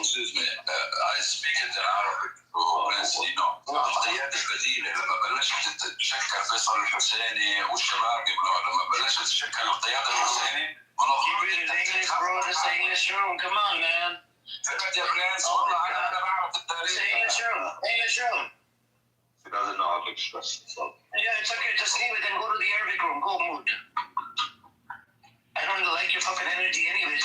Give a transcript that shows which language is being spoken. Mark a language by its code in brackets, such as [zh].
[en] Excuse me, I speak it in Arabic. [ar] القيادة البديلة لما بلشت تتشكل فيصل الحسيني والشباب لما بلشت تتشكل القيادة الحسيني [en] English, bro. This is the English room. Come on, man. [ar] يا برنس والله أنا بعرف التاريخ. [en] English room. English room. He doesn't know how to express himself. Yeah, it's okay. Just leave it and go to the Arabic room. Go mood. I don't like your fucking energy anyways.